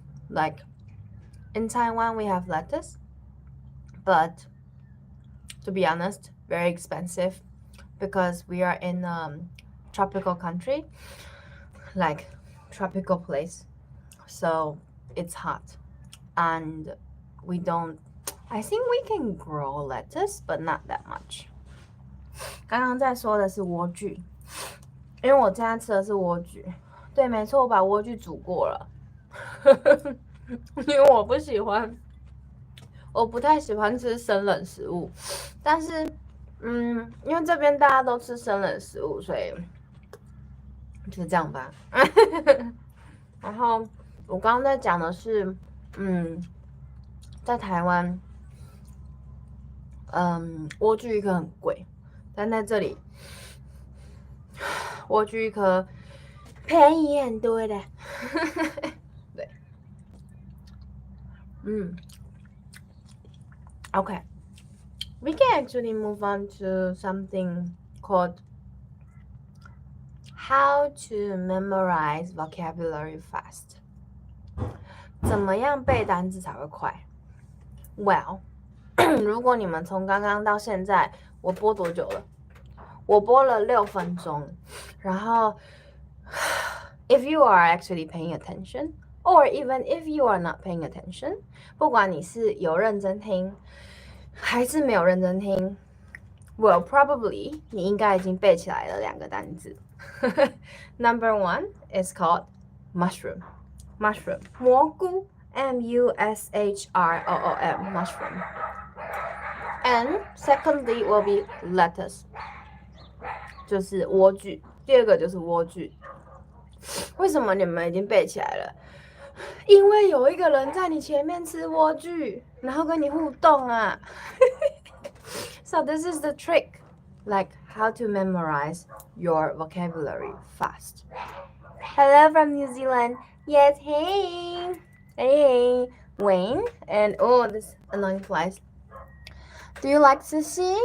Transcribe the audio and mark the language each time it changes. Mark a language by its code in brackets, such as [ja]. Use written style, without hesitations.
[en] Like in Taiwan we have lettuce, but to be honest, very expensive because we are in a tropical country. Like tropical place, so it's hot, and we don't. I think we can grow lettuce, but not that much. [zh] 刚刚在说的是莴苣，因为我今天吃的是莴苣。对，没错，我把莴苣煮过了，因为我不太喜欢吃生冷食物，但是，因为这边大家都吃生冷食物，所以就这样吧。然后我刚刚在讲的是，在台湾。莴苣一颗很贵，但在这里，莴苣一颗便宜很多的。对，Okay. [en] We can actually move on to something called how to memorize vocabulary fast. [zh] 怎么样背单词才会快 ？Well. 如果你们从刚刚到现在，我播多久了？我播了6分钟。 [en] 然后 ，if you are actually paying attention, or even if you are not paying attention, [zh] 不管你是有认真听， [en] 还是没有认真听 ，well probably [zh] 你应该已经背起来了2个单字。 [en] Number 1 is called mushroom. Mushroom 蘑菇 M-U-S-H-R-O-O-M mushroom. And secondly will be lettuce. [zh] 就是莴苣。第二个就是莴苣。为什么你们已经背起来了？因为有一个人在你前面吃莴苣，然后跟你互动啊。 [en] So this is the trick, like how to memorize your vocabulary fast. Hello from New Zealand. Yes, hey. Hey, Wayne. And oh, this annoying flies. Do you like sushi?